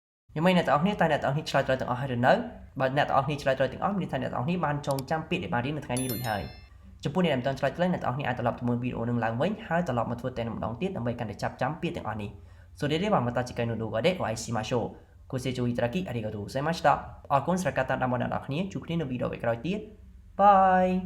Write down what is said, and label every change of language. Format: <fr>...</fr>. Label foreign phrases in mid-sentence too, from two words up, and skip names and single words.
<km>យ៉ាងម៉េចអ្នកទាំងអស់គ្នាតែអ្នកទាំងអស់គ្នាឆ្លើយត្រូវទាំងអស់ហើយឬនៅបើអ្នកទាំងអស់គ្នាឆ្លើយត្រូវទាំងអស់មានន័យថាអ្នកទាំងអស់គ្នាបានចងចាំពាក្យដែលបានរៀននៅថ្ងៃនេះរួចហើយចំពោះអ្នកដែលមិនទាន់ឆ្លើយត្រូវអ្នកទាំងអស់គ្នាអាចត្រឡប់ទៅមើលវីដេអូនឹងឡើងវិញហើយត្រឡប់មកធ្វើតែម្ដងទៀតដើម្បីកាន់តែចាប់ចាំពាក្យទាំងអស់នេះ</km> <ja>それではまた次回の動画でお会いしましょうご清聴いただきありがとうございました</ja> <km>អរគុណសម្រាប់ការតាមដានរបស់អ្នកទាំងអស់គ្នាជួបគ្នានៅវីដេអូក្រោយទៀតបាយ</km>